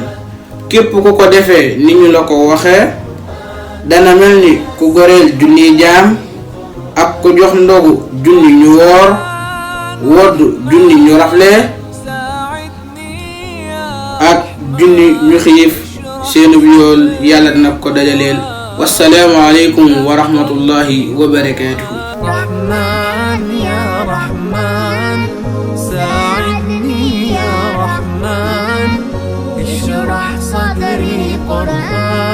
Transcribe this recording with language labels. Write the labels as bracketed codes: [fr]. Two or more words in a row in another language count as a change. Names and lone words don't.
[wo] képp ku ko defee ni ñu la ko waxee dana mel ni ku goreel junni jaam ak ku jox ndogu junni ñu woor wodd junni ñu rafle ak junni ñu xiif seenub yool yàlla dina ko dajaleel. [ar] والسلام عليكم ورحمة الله وبركاته. رحمن يا رحمن ساعدني يا رحمن اشرح صدري قرآن